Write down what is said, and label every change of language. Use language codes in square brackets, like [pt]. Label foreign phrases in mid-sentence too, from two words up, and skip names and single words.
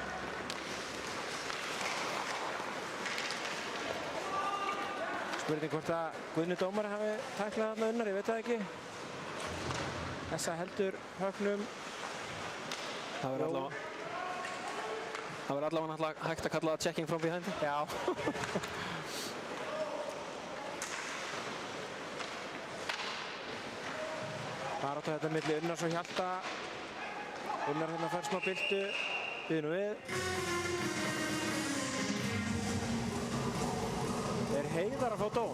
[is] Spurning hvort að Guðni dómari hafi tæklað þarna Unnar, ég veit það ekki. Essa heldur högnum. Það verður allavega hægt að kalla það [en] checking from behind. [is] Já. Barátta þetta milli Unnars og Hjalta. Unnar hérna fær smá byltu. Býður nú við. Er Heiðar að fá dóm?